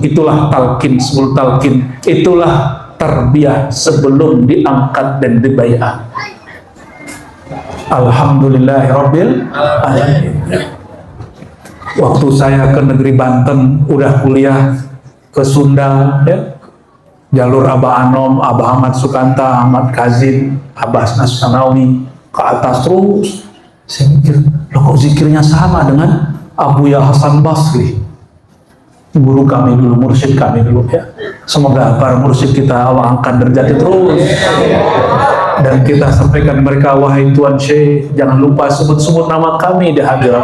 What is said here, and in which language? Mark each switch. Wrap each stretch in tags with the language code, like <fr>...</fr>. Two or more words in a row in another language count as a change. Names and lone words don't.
<id>Itulah talqin sebelum talqin, itulah tarbiyah sebelum diangkat dan dibai'ah.</id> <ar>Alhamdulillahirabbil alamin.</ar> <id>Waktu saya ke negeri Banten, udah kuliah ke Sunda, ya, jalur Abah Anom, Abah Ahmad Sukanta, Ahmad Kazim, Abah Asnas Kanawi, ke atas terus. Saya mikir, loh kok zikirnya sama dengan Abu Ya Hasan Basri, guru kami dulu, mursyid kami dulu, ya. Semoga para mursyid kita Allah angkat derajatnya terus, dan kita sampaikan mereka, wahai Tuan Syekh, jangan lupa sebut-sebut nama kami di hadirat.</id>